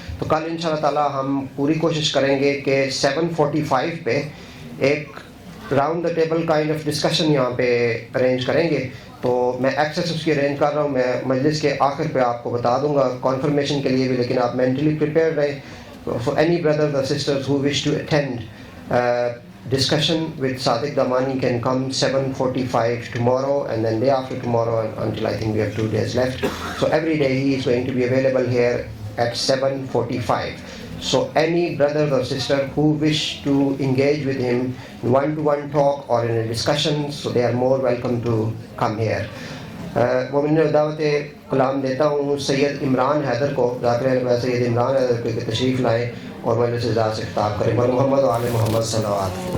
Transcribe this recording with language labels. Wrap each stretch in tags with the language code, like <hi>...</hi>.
<ur>تو کل انشاءاللہ تعالی ہم پوری کوشش کریں گے کہ 7:45 پہ ایک</ur> <en>round the table kind of discussion</en> <ur>یہاں پہ ارینج کریں گے. تو میں ایکسیس اس کی ارینج کر رہا ہوں، میں مجلس کے آخر پہ آپ کو بتا دوں گا کنفرمیشن کے لیے بھی، لیکن آپ مینٹلی پریپیئر رہیں.</ur> <en>For any brothers اور sisters who wish to attend discussion with Sadiq Damani can come 7:45 tomorrow and then day after tomorrow until I think we have 2 days left. So every day he is going to be available here at 7:45. So any brother or sister who wish to engage with him in one-to-one talk or in a discussion, so they are more welcome to come here.</en> <ur>مومن دعوت کلام دیتا ہوں سید عمران حیدر کو، ذاکر سید عمران حیدر کو کہ تشریف لائیں اور مجلس اعزاز سے خطاب کریں. محمد و آل محمد صلوات.</ur>